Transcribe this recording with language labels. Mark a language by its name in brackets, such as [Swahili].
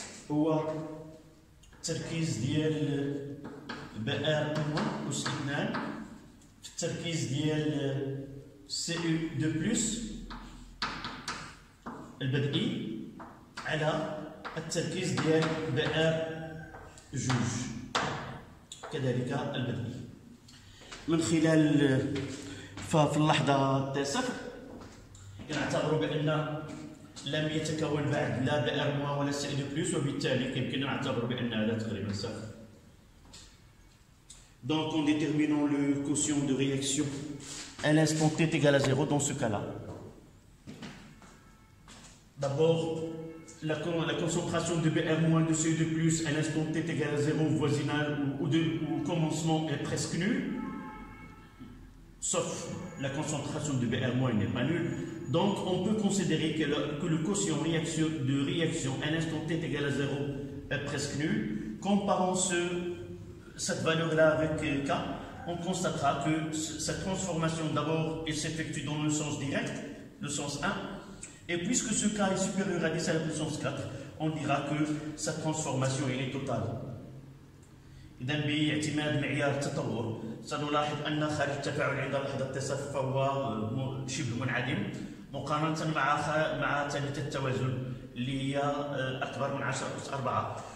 [Arabic] هو التركيز ديال BR- أس 2 في التركيز ديال Cu2+ البدئي على التركيز ديال BR2 كذلك البدئي. من خلال ففي اللحظة التاسعة نعتبر بأن لم يتكون بعد لا BR- ولا Cu2+, وبالتالي يمكن نعتبر بأن هذا تقريبا صفر. [French] Donc en déterminant le quotient de réaction à l'instant t égal à 0 dans ce cas-là. D'abord, la concentration de BR- de Cu2+ à l'instant t égal à 0 au voisinage ou au commencement est presque nulle, sauf la concentration de BR- n'est pas nulle. Donc on peut considérer que le quotient de réaction à l'instant t égal à 0 est presque nul. Comparons cette valeur-là avec K, on constatera que cette transformation d'abord s'effectue dans le sens direct, le sens 1, et puisque ce K est supérieur à 10 à la puissance 4, on dira que cette transformation est totale. [Arabic] إذا باعتماد معيار التطور سنلاحظ أن خارج التفاعل عند لحظة التصفي فهو شبه منعدم، مقارنة مع ثالثة التوازن اللي هي أكبر من 10 أس 4.